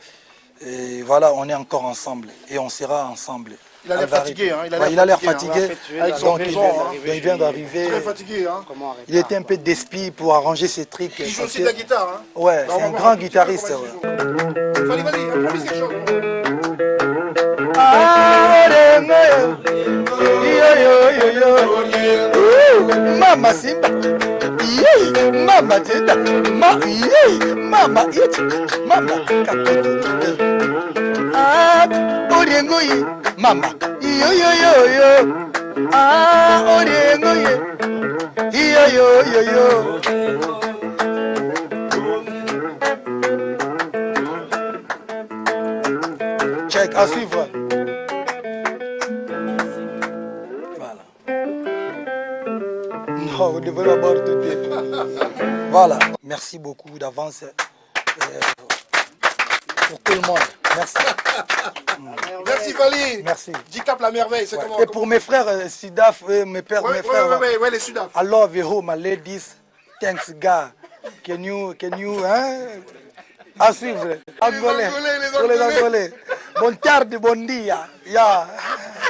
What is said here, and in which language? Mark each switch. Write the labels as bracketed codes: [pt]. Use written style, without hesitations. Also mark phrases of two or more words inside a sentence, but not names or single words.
[fr] Et voilà, on est encore ensemble et on sera ensemble. Il a l'air fatigué, hein. Il a l'air fatigué. Donc, il vient d'arriver. Très fatigué, hein. Il était un peu d'esprit pour arranger ses trucs. Il joue aussi de la guitare, hein. Ouais, c'est un grand guitariste. Vas-y, improvise quelque chose. Mama Simba, Mama Teta, Mama It, Mama Oriengoyi, Mama, yo, Oriengoyi, yo. Check, à suivre. Vous devez avoir tout bien. Voilà. Merci beaucoup d'avance pour tout le monde. Merci. Merci Fally. Merci. Dicap la merveille, c'est comment? Et pour mes frères Sudaf, mes frères. Ouais, les Sudaf. [en] I love you home, my ladies. Thanks God. Can you, [fr] à suivre. Angolais. Pour les Angolais. [pt] Bon tarde, bon dia. [fr] Yeah.